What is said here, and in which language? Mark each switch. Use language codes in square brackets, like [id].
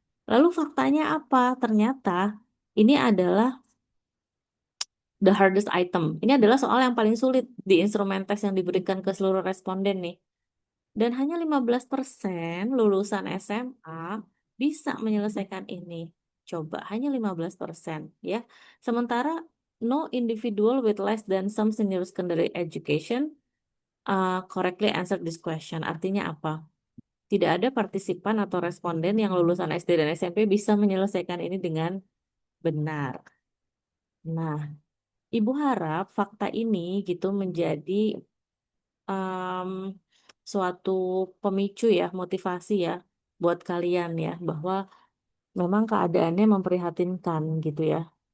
[id] Lalu faktanya apa? Ternyata ini adalah [en] the hardest item. [id] Ini adalah soal yang paling sulit di instrumen tes yang diberikan ke seluruh responden nih. Dan hanya 15% lulusan SMA bisa menyelesaikan ini. Coba, hanya 15%, ya. Sementara [en] no individual with less than some senior secondary education correctly answered this question. [id] Artinya apa? Tidak ada partisipan atau responden yang lulusan SD dan SMP bisa menyelesaikan ini dengan benar. Nah, Ibu harap fakta ini gitu menjadi em, suatu pemicu ya, motivasi ya buat kalian ya, bahwa memang keadaannya memprihatinkan gitu ya.